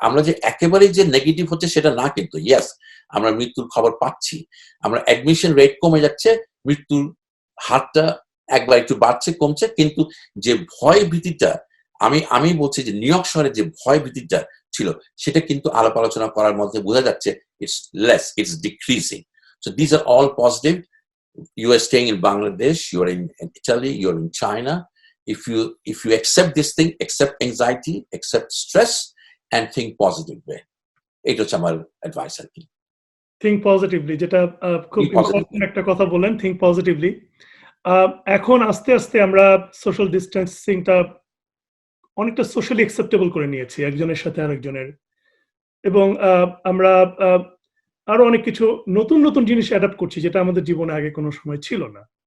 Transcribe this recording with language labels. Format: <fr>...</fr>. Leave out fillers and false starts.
<bn>আমরা যে একেবারেই যে নেগেটিভ হচ্ছে সেটা না, কিন্তু ইয়েস, আমরা মৃত্যুর খবর পাচ্ছি, আমরা অ্যাডমিশন রেট কমে যাচ্ছে, মৃত্যুর হারটা একবার একটু বাড়ছে, কমছে, কিন্তু যে ভয় ভীতিটা, আমি বলছি যে নিউ ইয়র্ক শহরে যে ভয় ভীতিটা ছিল, সেটা কিন্তু আলাপ আলোচনা করার মধ্যে বোঝা যাচ্ছে</bn> <en>It's less, it's decreasing. So this are all positive. You are staying in Bangladesh, you are in Italy, you are in China. If you accept this thing, accept anxiety, accept stress, and think positive way.</en> <bn>এটা হচ্ছে আমার advice আর কি।</bn> <en>think positively,</en> <bn>যেটা খুব</bn> <en>Think positively.</en> <bn>Important একটা কথা বলেন,</bn> <en>Think positively.</en> <bn>এখন আস্তে আস্তে আমরা সোশ্যাল ডিস্টেন্সিংটা অনেকটা সোশ্যালি অ্যাকসেপ্টেবল করে নিয়েছি একজনের সাথে আরেকজনের, এবং আমরা আরো অনেক কিছু নতুন জিনিস অ্যাডাপ্ট করছি, যেটা আমাদের জীবনে আগে কোনো সময় ছিল না।</bn>